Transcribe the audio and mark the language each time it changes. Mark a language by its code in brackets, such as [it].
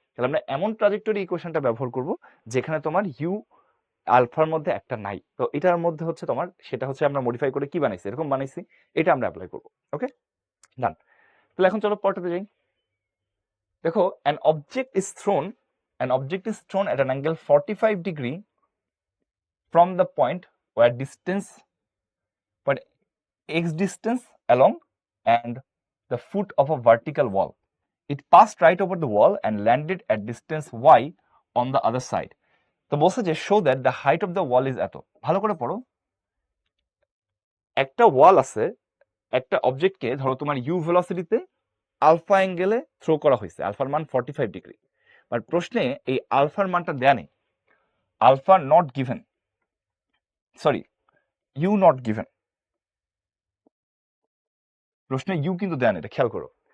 [bn] তাহলে আমরা এমন ট্রাজেক্টরি ইকুয়েশনটা ব্যবহার করব যেখানে তোমার ইউ আলফার মধ্যে একটা নাই। তো এটার মধ্যে হচ্ছে তোমার সেটা হচ্ছে আমরা মডিফাই করে কি বানাইছি, এরকম বানাইছি, এটা আমরা অ্যাপ্লাই করব। ওকে, ডান। তাহলে এখন চলো পরটাতে যাই। দেখো [en] An object is thrown an object is thrown at an angle 45 degree from the point where x distance along and the foot of a vertical wall. It passed right over the wall and landed at distance y on the other side. [bn] তো বলছে যে [en] show that the height of the wall is এত। [bn] ভালো করে পড়ো, একটা ওয়াল আছে, একটা অবজেক্টকে ধরো তোমার ইউ ভেলোসিটিতে আলফা অ্যাঙ্গেলে থ্রো করা হয়েছে, আলফার মান 45 ডিগ্রি, বাট প্রশ্নে এই আলফার মানটা দেয়া নেই, alpha not given, sorry you not given, প্রশ্নে ইউ কিন্তু দেয়া নেই, এটা খেয়াল করো।